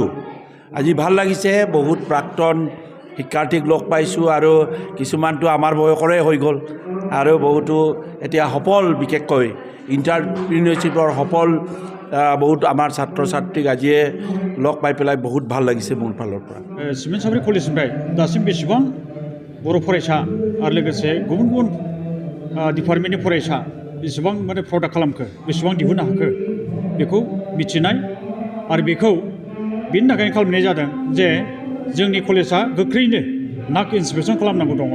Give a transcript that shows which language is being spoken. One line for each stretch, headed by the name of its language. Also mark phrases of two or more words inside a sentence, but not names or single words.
Assamese: আজি ভাল লাগিছে, বহুত প্ৰাক্তন শিক্ষাৰ্থীক লগ পাইছোঁ আৰু কিছুমানটো আমাৰ বয়সৰে হৈ গ'ল আৰু বহুতো এতিয়া সফল, বিশেষকৈ ইণ্টাৰপ্ৰিনিয়ৰশ্বিপৰ সফল বহুত আমাৰ ছাত্ৰ ছাত্ৰীক আজিয়ে লগ পাই পেলাই বহুত ভাল লাগিছে মোৰ ফালৰ পৰা।
Bodo: सिमेन चापरि कलेजनिफ्राय दासिम बेसेबां बर' फरायसा आरो लोगोसे गुबुन डिपार्टमेन्टनि फरायसा बेसेबां माने प्रडाक्ट खालामखो, बेसेबां दिहुननो हाखो बेखौ मिथिनाय आरो बेखौ बेनि थाखायनो खालामनाय जादों जे जोंनि कलेजा गोख्रैनो नाक इन्सपेक्सन खालामनांगौ दङ।